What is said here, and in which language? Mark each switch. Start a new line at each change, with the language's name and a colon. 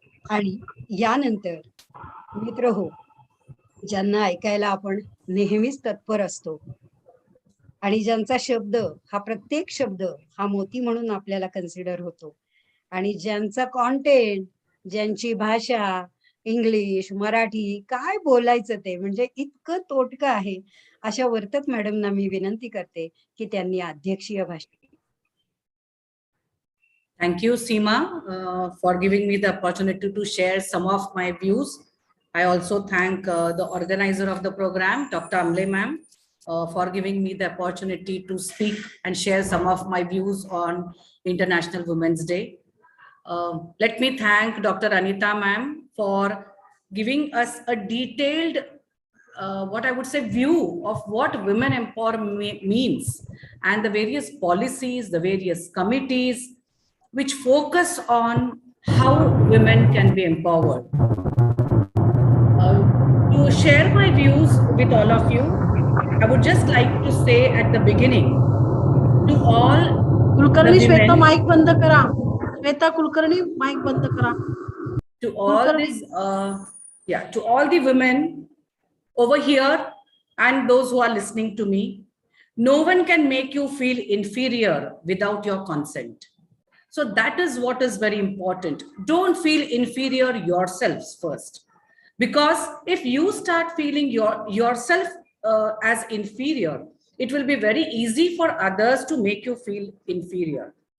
Marathi: आणि यानंतर मित्र हो, ज्यांना ऐकायला आपण नेहमीच तत्पर असतो आणि ज्यांचा शब्द हा प्रत्येक शब्द हा मोती म्हणून आपल्याला कन्सिडर होतो, आणि ज्यांचा कॉन्टेंट, ज्यांची भाषा इंग्लिश मराठी काय बोलायचं ते म्हणजे इतकं तोटकं आहे, अशा वर्तक मॅडमना मी विनंती करते की त्यांनी अध्यक्षीय भाषण.
English: Thank you, Seema, for giving me the opportunity to share some of my views. I also thank the organizer of the program, Dr. Amle ma'am, for giving me the opportunity to speak and share some of my views on International Women's Day. Let me thank Dr. Anita ma'am for giving us a detailed, what I would say, view of what women empowerment means and the various policies, the various committees which focus on how women can be empowered. To share my views with all of you, I would just like to say at the beginning to all
Marathi: Kulkarni,
English: the
Marathi: Shweta
English: women,
Marathi: mic बंद करा. Shweta Kulkarni mic बंद करा.
English: to all these to all the women over here and those who are listening to me, no one can make you feel inferior without your consent. So that is what is very important. Don't feel inferior yourselves first, because if you start feeling yourself as inferior, it will be very easy for others to make you feel inferior.